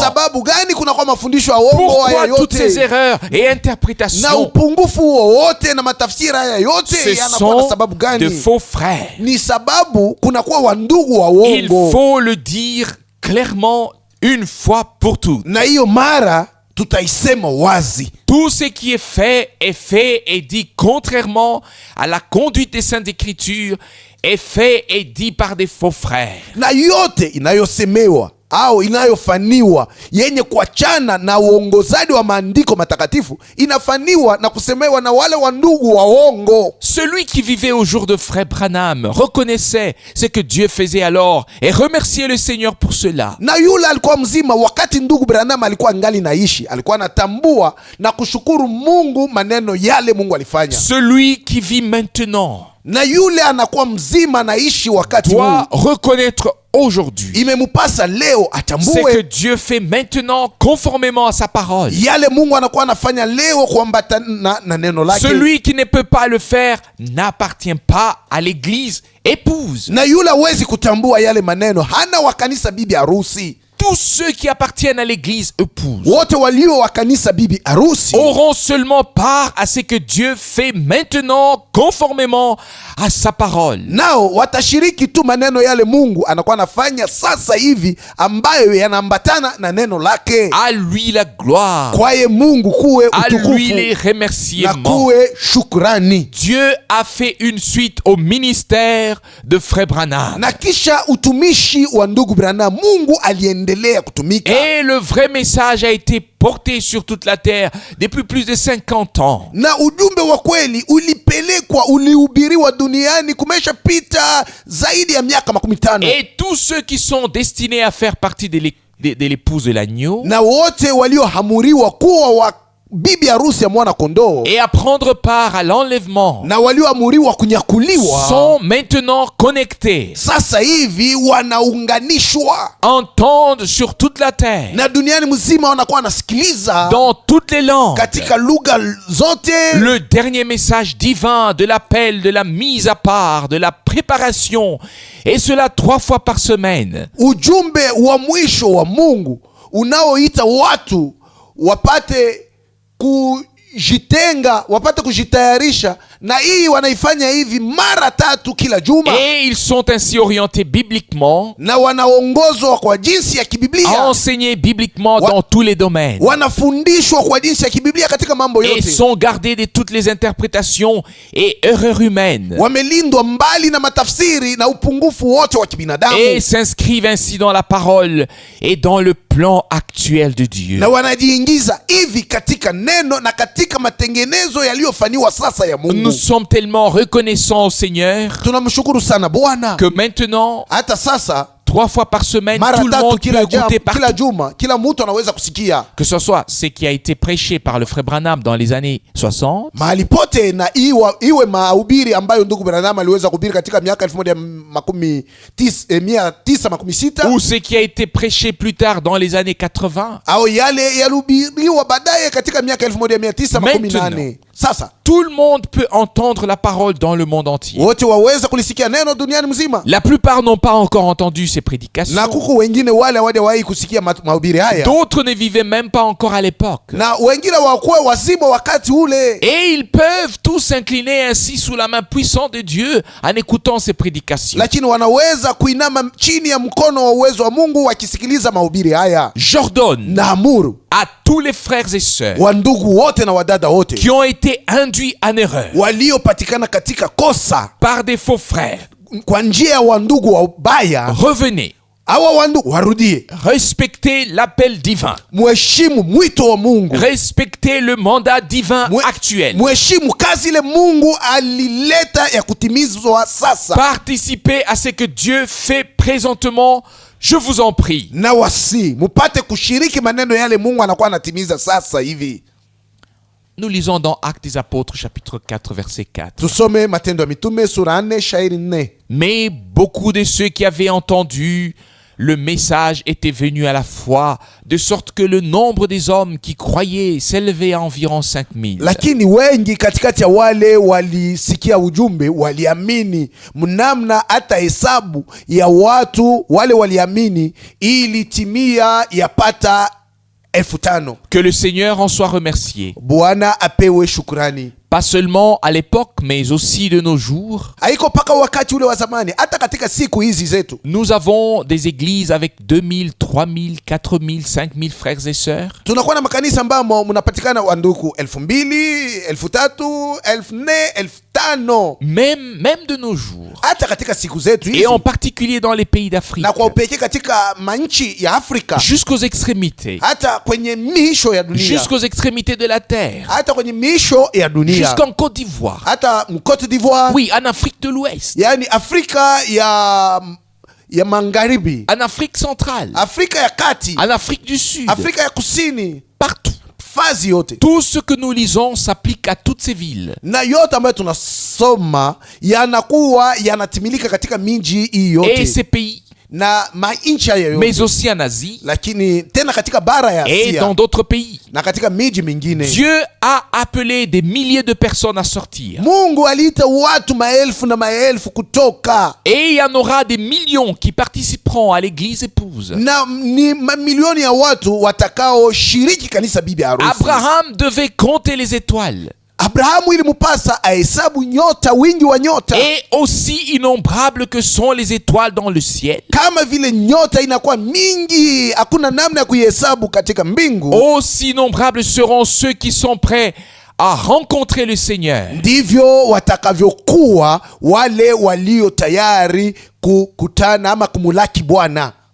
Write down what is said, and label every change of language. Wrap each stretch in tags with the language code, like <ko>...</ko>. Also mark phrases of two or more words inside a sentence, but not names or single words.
<sw>Sababu gani kunakuwa mafundisho ya uongo haya</sw> <fr>Pourquoi toutes ces</fr> <sw>yote</sw> <fr>erreurs et</fr> <sw>na</sw> <fr>interprétations?</fr> <sw>upungufu wowote na matafsiri haya</sw> <fr>Ce</fr> <sw>yote yanakuwa na sababu</sw> <fr>sont de</fr> <sw>gani?</sw> <fr>faux frères.</fr> <sw>Ni sababu kunakuwa wandugu wa</sw> <fr>Il</fr> <sw>uongo,</sw> <fr>faut le dire clairement une fois pour toutes.</fr> <sw>na hiyo mara tutaisema wazi.</sw> <fr>Tout ce qui est fait et dit contrairement à la conduite des Saintes Écritures est fait et dit par des faux frères.</fr> <sw>Na yote inayosemewa au inayofaniwa yenye kuachana na uongozaji wa maandiko matakatifu inafaniwa na kusemewa na wale wandugu waongo.</sw> <fr>Celui qui vivait au jour de frère Branham reconnaissait ce que Dieu faisait alors et remerciait le Seigneur pour cela.</fr> <sw>Na yule alikuwa mzima wakati ndugu Branham alikuwa ngali naishi, alikuwa anatambua na kushukuru Mungu maneno yale Mungu alifanya.</sw> <fr>Celui qui vit maintenant</fr> <sw>Na yule anakuwa mzima naishi wakati huu,</sw> <fr>doit reconnaître aujourd'hui</fr> <sw>imemupasa leo</sw> <fr>ce que</fr> <sw>atambue</sw> <fr>Dieu fait maintenant conformément à sa parole.</fr> <sw>yale Mungu anakuwa anafanya leo kuambatana na neno lake.</sw> <fr>Celui qui ne peut pas le faire n'appartient pas à l'église épouse.</fr> <sw>Na yule hawezi kutambua yale maneno hana wa kanisa bibi harusi.</sw> <fr>Tous ceux qui appartiennent à l'église épouse</fr> <sw>Wote walio wa kanisa bibi harusi</sw> <fr>auront seulement part à ce que Dieu fait maintenant conformément à sa parole.</fr> <sw>nao watashiriki tu maneno yale Mungu anakuwa anafanya sasa hivi ambayo yanaambatana na neno lake.</sw> <fr>À lui la gloire,</fr> <sw>Kwaye Mungu kuwe</sw> <fr>à lui les</fr> <sw>utukufu na</sw> <fr>remerciements.</fr> <sw>kuwe shukrani.</sw> <fr>Dieu a fait une suite au ministère de frère Branham.</fr> <sw>Na kisha utumishi wa ndugu Branham Mungu aliendelea kutumika,</sw> <fr>Et le vrai message a été porté sur toute la terre depuis plus de 50 ans.</fr> <sw>na ujumbe wa kweli ulipelekwa, ulihubiriwa duniani kumeshapita zaidi ya miaka 15.</sw> <fr>Et tous ceux qui sont destinés à faire partie de l'épouse de l'agneau</fr> <sw>Na wote waliohamuriwa kuwa wa bibi harusi ya mwana kondoo</sw> <fr>et à prendre part à l'enlèvement</fr> <sw>na walioamuriwa kunyakuliwa</sw> <fr>sont maintenant connectés,</fr> <sw>sasa hivi wanaunganishwa,</sw> <fr>entendent sur toute la terre,</fr> <sw>na duniani mzima wanakuwa wanasikiliza</sw> <fr>dans toutes les langues,</fr> <sw>katika lugha zote</sw> <fr>le dernier message divin de l'appel, de la mise à part, de la préparation, et cela 3 fois par semaine.</fr> <sw>ujumbe wa mwisho wa Mungu unaoita watu wapate kujitenga, wapate kujitayarisha, na hii wanaifanya hivi mara 3 kila juma,</sw> <fr>Et ils sont ainsi orientés bibliquement,</fr> <sw>na wanaongozwa kwa jinsi ya kibiblia,</sw> <fr>enseignés bibliquement dans tous les domaines,</fr> <sw>wanafundishwa kwa jinsi ya kibiblia katika mambo</sw> <fr>et</fr> <sw>yote,</sw> <fr>sont gardés de toutes les interprétations et erreurs humaines,</fr> <sw>wamelindwa mbali na matafsiri na upungufu wote wa kibinadamu,</sw> <fr>et s'inscrivent ainsi dans la parole et dans le plan actuel de Dieu.</fr> <sw>na wanajiingiza hivi katika neno na katika matengenezo yaliyofanywa sasa ya Mungu.</sw> <fr>Nous sommes tellement reconnaissants au Seigneur</fr> <sw>Tunamshukuru sana Bwana.</sw> <fr>que maintenant,</fr> <sw>Hata sasa</sw> <fr>3 fois par semaine,</fr> <sw>mara</sw> <fr>tout le</fr> <sw>tatu</sw> <fr>monde peut goûter</fr> <sw>kila</sw> <fr>partout.</fr> <sw>juma, kila mtu anaweza kusikia</sw> <fr>Que ce soit ce qui a été prêché par le frère Branham dans les années 60,</fr> <sw>mahali pote, na iwe mahubiri ambayo ndugu Branham aliweza kuhubiri katika miaka 1916</sw> <fr>ou ce qui a été prêché plus tard dans les années 80.</fr> <sw>au yale yalihubiriwa baadaye katika miaka 1918. Sasa</sw> <fr>Tout le monde peut entendre la parole dans le monde entier.</fr> <sw>wote waweza kulisikia neno duniani mzima,</sw> <fr>La plupart n'ont pas encore entendu ces prédications.</fr> <sw>na kuku wengine wale hawajawahi kusikia mahubiri haya,</sw> <fr>D'autres ne vivaient même pas encore à l'époque.</fr> <sw>na wengine wakuwe wazima wakati ule,</sw> <fr>Et ils peuvent tous s'incliner ainsi sous la main puissante de Dieu en écoutant ces prédications.</fr> <sw>lakini wanaweza kuinama chini ya mkono wa uwezo wa Mungu wakisikiliza mahubiri haya.</sw> <fr>J'ordonne</fr> <sw>Na amuru</sw> <fr>à tous les frères et sœurs</fr> <sw>wa ndugu wote na wadada wote</sw> <fr>qui ont été induits en erreur</fr> <sw>waliopatikana katika kosa</sw> <fr>par des faux frères,</fr> <sw>kwa njia ya wandugu wabaya,</sw> <fr>revenez,</fr> <sw>hawa wandugu warudie,</sw> <fr>respectez l'appel divin,</fr> <sw>mheshimu mwito wa Mungu,</sw> <fr>respectez le mandat divin actuel,</fr> <sw>mheshimu kazi ile Mungu alileta ya kutimizwa sasa,</sw> <fr>participez à ce que Dieu fait présentement, je vous en prie.</fr> <sw>na wasi mupate kushiriki maneno yale Mungu anakuwa anatimiza sasa hivi.</sw> <fr>Nous lisons dans Actes des Apôtres chapitre 4 verset 4.</fr> <sw>Tusome Matendo ya Mitume sura 4 shairi 4.</sw> <fr>Mais beaucoup de ceux qui avaient entendu le message étaient venus à la foi, de sorte que le nombre des hommes qui croyaient s'élevait à environ 5000.</fr> <sw>Lakini wengi katikati ya wale walisikia ujumbe waliamini, mnamna hata hesabu ya watu wale waliamini ilitimia yapata 5,000.</sw> <fr>Que le Seigneur en soit remercié,</fr> <sw>Bwana apewe shukrani.</sw> <fr>pas seulement à l'époque, mais aussi de nos jours.</fr> <sw>Haiko paka wakati ule wa zamani, hata katika siku hizi zetu</sw> <fr>Nous avons des églises avec 2000, 3000, 4000, 5000 frères et sœurs.</fr> <sw>tunakuwa na makanisa ambamo mnapatikana wanduku 2,000, 3,000, 4,000, 5,000,</sw> <fr>Même de nos jours.</fr> <sw>hata katika siku zetu hizi,</sw> <fr>Et en particulier dans les pays d'Afrique.</fr> <sw>na kwa upekee katika manchi ya Afrika,</sw> <fr>Jusqu'aux extrémités.</fr> <sw>hata kwenye miisho ya dunia,</sw> <fr>Jusqu'aux extrémités de la terre.</fr> <sw>hata kwenye miisho ya dunia,</sw> <fr>Jusqu'en Côte d'Ivoire.</fr> <sw>hata Côte d'Ivoire,</sw> <fr>Oui, en Afrique de l'Ouest.</fr> <sw>yani Afrika ya magharibi,</sw> <fr>En Afrique centrale.</fr> <sw>Afrika ya kati,</sw> <fr>En Afrique du Sud.</fr> <sw>Afrika ya kusini,</sw> <fr>Partout.</fr> <sw>fazi yote,</sw> <fr>Tout ce que nous lisons s'applique à toutes ces villes.</fr> <sw>na yote ambayo tunasoma yanakuwa yanatimilika katika miji hii</sw> <fr>Et</fr> <sw>yote</sw> <fr>ces pays,</fr> <sw>na mainchi haya yote,</sw> <fr>mais aussi en Asie</fr> <sw>lakini tena katika bara ya</sw> <fr>et</fr> <sw>Asia</sw> <fr>dans d'autres pays.</fr> <sw>na katika miji mingine.</sw> <fr>Dieu a appelé des milliers de personnes à sortir.</fr> <sw>Mungu aliita watu maelfu na maelfu kutoka,</sw> <fr>Et il y en aura des millions qui participeront à l'église épouse.</fr> <sw>na ni mamilioni ya watu watakaoshiriki kanisa bibi harusi.</sw> <fr>Abraham devait compter les étoiles.</fr> <sw>Abrahamu ilimupasa ahesabu nyota, wingi wa nyota,</sw> <fr>Et aussi innombrables que sont les étoiles dans le ciel,</fr> <sw>kama vile nyota inakuwa mingi, hakuna namna ya kuihesabu katika mbingu,</sw> <fr>aussi innombrables seront ceux qui sont prêts à rencontrer le Seigneur.</fr> <sw>ndivyo watakavyokuwa wale walio tayari kukutana ama kumulaki Bwana.</sw>